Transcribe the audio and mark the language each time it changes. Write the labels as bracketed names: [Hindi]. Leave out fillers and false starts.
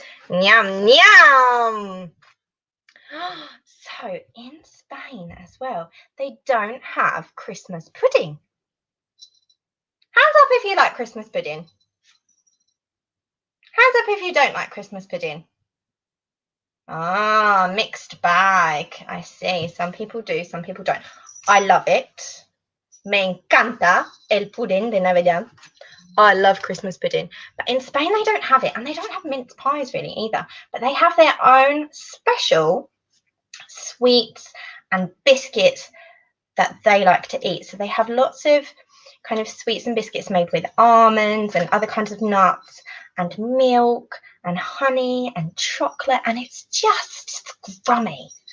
[English] Yum, yum. So in Spain as well, they don't have Christmas pudding. Hands up if you like Christmas pudding. Hands up if you don't like Christmas pudding. Ah, mixed bag. I see. Some people do, some people don't. I love it. [Spanish] Me encanta el pudding de Navidad. [English] I love Christmas pudding. But in Spain, they don't have it. And they don't have mince pies really either. But they have their own special sweets and biscuits that they like to eat. So they have lots of kind of sweets and biscuits made with almonds and other kinds of nuts and milk and honey and chocolate, and it's just scrummy.